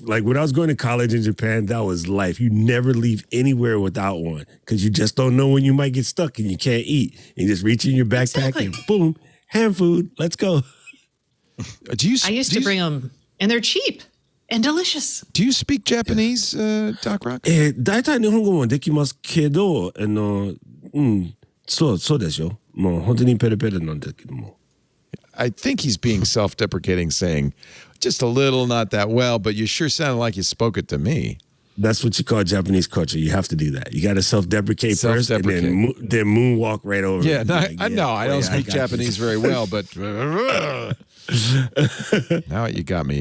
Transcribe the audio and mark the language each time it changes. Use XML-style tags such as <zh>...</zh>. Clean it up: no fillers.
<en>Like when I was going to college in Japan, that was life. You never leave anywhere without one because you just don't know when you might get stuck and you can't eat. You just reach in your backpack and boom, hand food. Let's go. I used to bring them, and they're cheap and delicious. Do you speak Japanese, Doc Rock?</en> <ja>大体日本語もできますけど、そうですよ。もう本当にペラペラなんだけども。</ja> <en>I think he's being self-deprecating, saying just a little, not that well, but you sure sounded like you spoke it to me. That's what you call Japanese culture. You have to do that. You got to self-deprecate first, and then moonwalk right over. Yeah, I don't speak Japanese very well, but now you got me.</en>